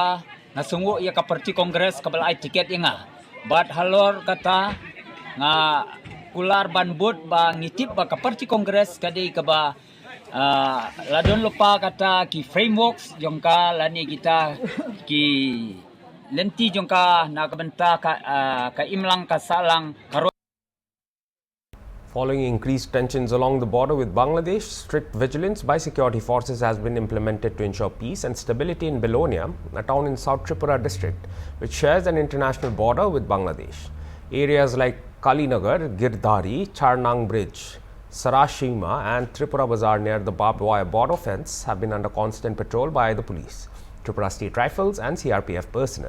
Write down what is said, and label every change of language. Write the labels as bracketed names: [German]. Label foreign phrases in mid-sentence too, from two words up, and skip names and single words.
[Khasi] ngasungu ya ka parti kongres kabal tiket inga bat halor kata nga kular banbut ba ngitip ba ka parti kongres kadi ka ba ladon lupa kata ki frameworks jongka lani kita ki lenti jongka nakabenta ka imlang ka salang karo. [English] Following increased tensions along the border with Bangladesh, strict vigilance by security forces has been implemented to ensure peace and stability in Belonia, a town in South Tripura district, which shares an international border with Bangladesh. Areas like Kalinagar, Girdhari, Charnang Bridge, Sarashima and Tripura Bazaar near the barbed wire border fence have been under constant patrol by the police, Tripura State Rifles and CRPF personnel.